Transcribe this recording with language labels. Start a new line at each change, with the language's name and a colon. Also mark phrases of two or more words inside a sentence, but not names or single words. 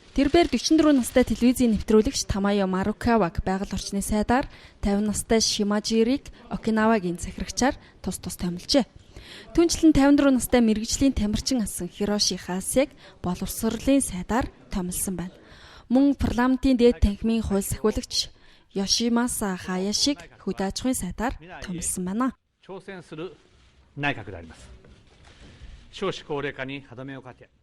Mongolian: Тэрбээр 44 настай телевизийн нэвтрүүлэгч Tamayo Marukawag байгаль орчны сайдаар 50 настай Shimajirыг Окинавагийн захирагчаар тус томилжээ. Түүнчлэн 54 настай мэргэжлийн тамирчин асан Хироши Хасег боловсролын сайдаар томилсон байна. Мөн парламентын дээд танхимын хууль сахиулагч Yoshimasa Hayashi хөдөө аж ахуйн сайдаар томилсон байна.
Japanese: 挑戦する内閣であります。少子高齢化に歯止めをかけ